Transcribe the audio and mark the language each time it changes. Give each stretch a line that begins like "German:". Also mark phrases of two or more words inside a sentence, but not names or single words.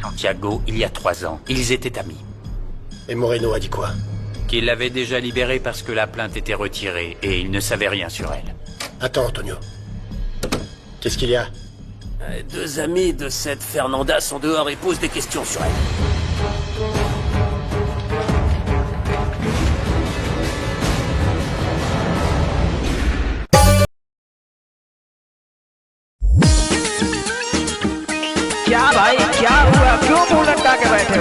French: Santiago il y a 3 ans. Ils étaient amis. Et Moreno a dit quoi? Qu'il l'avait déjà libérée parce que la plainte était retirée et il ne savait rien sur elle. Attends, Antonio. Qu'est-ce qu'il y a? 2 amis de cette Fernanda sont dehors et posent des questions sur elle.
Hindi: क्या भाई क्या हुआ क्यों मुंह लटका के बैठे हो?